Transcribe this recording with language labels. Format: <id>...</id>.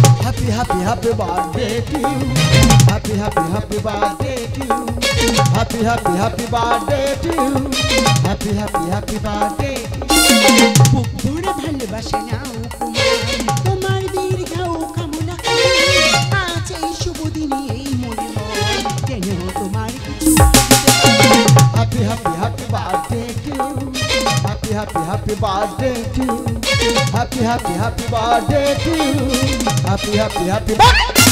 <en>happy happy happy birthday to you. Happy happy happy birthday to you. Happy happy happy birthday to you. Happy happy happy birthday.</en> <bn>বুক ভরে ভালোবাসা নাও কুমার, তোমার দীর্ঘায়ু কামনা করি। আজ এই শুভ দিনে এই মনে হয় যেন তোমার কিছু</bn> <en>Happy happy happy birthday to you. Happy happy happy birthday to you. Happy happy happy birthday to you. Happy happy happy birthday.</en>